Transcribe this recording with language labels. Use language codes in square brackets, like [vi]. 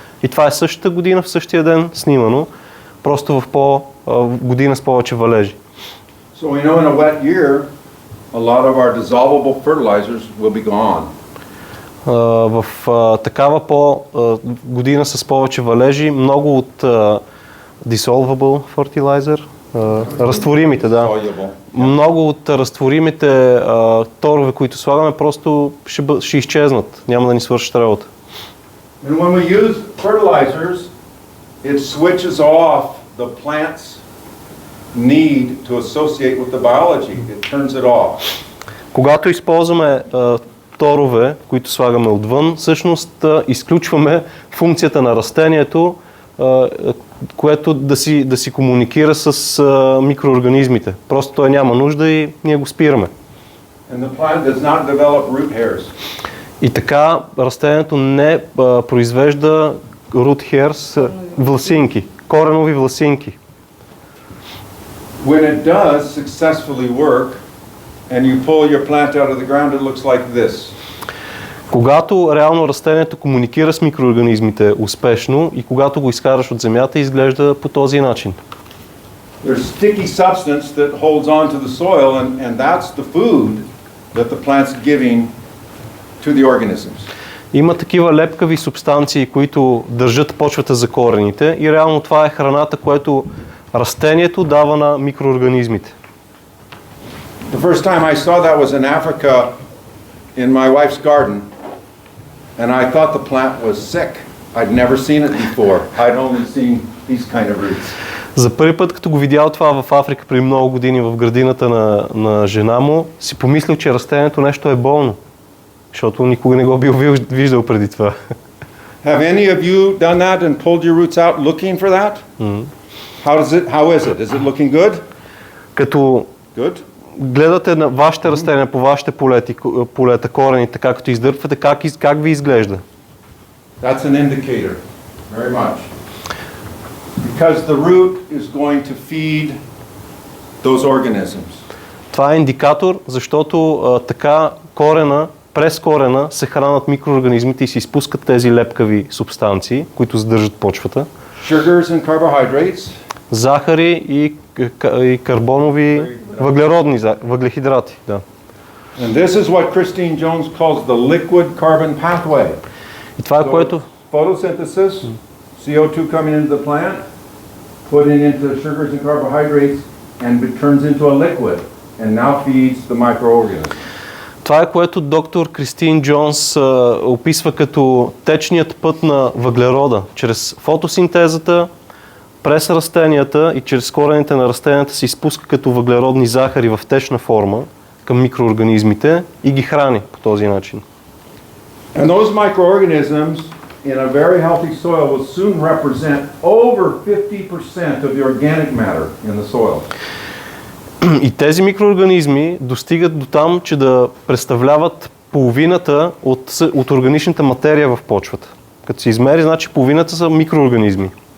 [bg] И това е същата година, в същия ден снимано, просто в година с повече валежи. [en] So we know in a wet year, a lot of our dissolvable fertilizers will be gone. [bg] В такава година с повече валежи, много от [en] dissolvable fertilizer, [bg] разтворимите, да. Много от разтворимите торове, които слагаме, просто ще изчезнат, няма да ни свършат работа. [en] And when we use fertilizers, it switches off the plant's need to associate with the biology. It turns it off. [bg] Когато използваме торове, които слагаме отвън, всъщност изключваме функцията на растението, което да си комуникира с микроорганизмите. Просто той няма нужда и ние го спираме. [en] And the plant does not develop root hairs. [bg] И така растението не произвежда [en] root hairs, [bg] власинки, коренови власинки. [en] When it does successfully work and you pull your plant out of the ground, it looks like this. [bg] Когато реално растението комуникира с микроорганизмите успешно и когато го изкараш от земята, изглежда по този начин. [en] There's sticky substance that holds on to the soil and that's the food that the plant's giving to the organisms. [bg] Има такива лепкави субстанции, които държат почвата за корените и реално това е храната, което растението дава на микроорганизмите. [en] The first time I saw that was in Africa in my wife's garden and I thought the plant was sick. I'd never seen it before. I'd only seen these kind of roots. [bg] За първи път, като го видял това в Африка преди много години в градината на жена му, си помислил, че растението нещо е болно, защото никога не го бил виждал преди това. [en] Have any of you done that and pulled your roots out looking for that? How is it? Is it looking good? [bg] Като [en] Good. [bg] гледате на вашите растения, по вашите полета, корените, така като издърпвате, как ви изглежда? [en] That's an indicator, very much. Because the root is going to feed those organisms. [bg] Това е индикатор, защото така през корена се хранят микроорганизмите и се изпускат тези лепкави субстанции, които задържат почвата. [en] Sugars and carbohydrates. [bg] Захари и карбонови въглехидрати. Да. [en] And this is what Christine Jones calls the liquid carbon pathway. [bg] И това е което [en] Photosynthesis, CO2 coming into the plant, putting into sugars and carbohydrates, and it turns into a liquid, and now feeds the microorganisms. [bg] Това е което доктор Кристин Джонс описва като течният път на въглерода. Чрез фотосинтезата, през растенията и чрез корените на растенията се изпуска като въглеродни захари в течна форма към микроорганизмите и ги храни по този начин. [en] And those microorganisms in a very healthy soil will soon represent over 50% of the organic matter in the soil. [bg] И тези микроорганизми достигат до там, че да представляват половината от органичната материя в почвата. Като се измери, значи половината са микроорганизми.